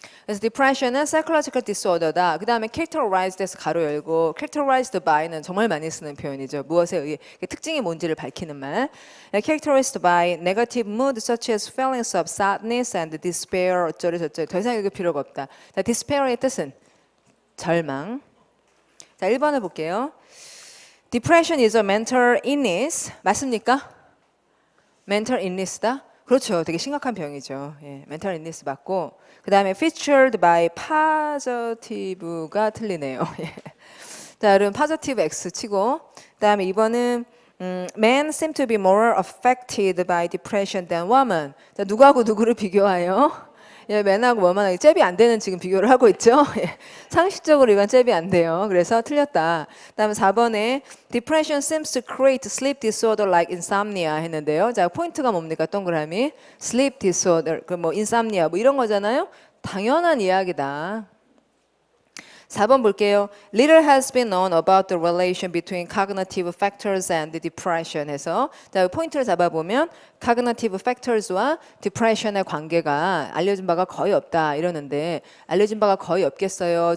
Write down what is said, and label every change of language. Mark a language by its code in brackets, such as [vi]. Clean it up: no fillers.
[ko] 그래서 depression은 psychological disorder다. 그 다음에 characterized에서 가로 열고 characterized by는 정말 많이 쓰는 표현이죠. 무엇에 의해 특징이 뭔지를 밝히는 말. [en] characterized by negative mood such as feelings of sadness and despair [ko] 어쩌리 저쩌리 더 이상 읽을 필요가 없다. 자, despair의 뜻은 절망. 자, 1번을 볼게요. [en] Depression is a mental illness. [ko] 맞습니까? mental illness다. 그렇죠. 되게 심각한 병이죠. 예, mental illness 맞고 그 다음에 featured by positive가 틀리네요. 예. 자, 그럼 positive X 치고 그 다음에 2번은 [en] men seem to be more affected by depression than women. [ko] 자, 누구하고 누구를 비교해요? 예, 맨하고 뭐만하게 잽이 안 되는 지금 비교를 하고 있죠. 예, 상식적으로 이건 잽이 안 돼요. 그래서 틀렸다. 그다음에 4번에 [en] depression seems to create sleep disorder like insomnia [ko] 했는데요. 자, 포인트가 뭡니까? 동그라미 sleep disorder, 그 뭐 insomnia 뭐 이런 거잖아요. 당연한 이야기다. 4번 볼게요. [en] Little has been known about the relation between cognitive factors and depression [ko] 해서 자, 포인트를 잡아보면 cognitive factors와 depression의 관계가 알려진 바가 거의 없다 이러는데 알려진 바가 거의 없겠어요?